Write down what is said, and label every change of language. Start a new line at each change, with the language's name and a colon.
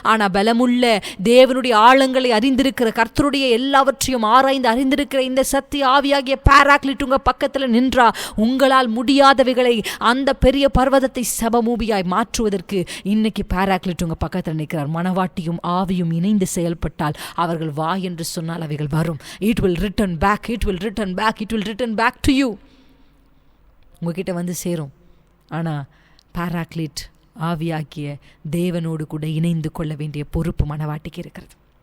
Tamil: ஆனா பலமுள்ள தேவனுடைய ஆழங்களை அறிந்திருக்கிற, கர்த்தருடைய எல்லாவற்றையும் ஆராய்ந்து அறிந்திருக்கிற இந்த சத்திய ஆவியாகிய பேராக்ளிட் உங்க பக்கத்தில் நின்றா உங்களால் முடியாதவைகளை, அந்த பெரிய பர்வதத்தை சபமூபியாய் மாற்றுவதற்கு இன்னைக்கு பேராக்ளிட் உங்க பக்கத்தில் நிற்கிறார். மனவாட்டியும் ஆவியும் இணைந்து செயல்பட்டால், அவர்கள் வா என்று சொன்னால் அவைகள் வரும்.
English: It will return back, it will return back, it will return back to you.
Tamil: உங்ககிட்ட வந்து சேரும். ஆனால் பாராக்ளிட் ஆவியாக்கிய தேவனோடு கூட இணைந்து கொள்ள வேண்டிய பொறுப்பு மனவாட்டிக்கு இருக்கிறது.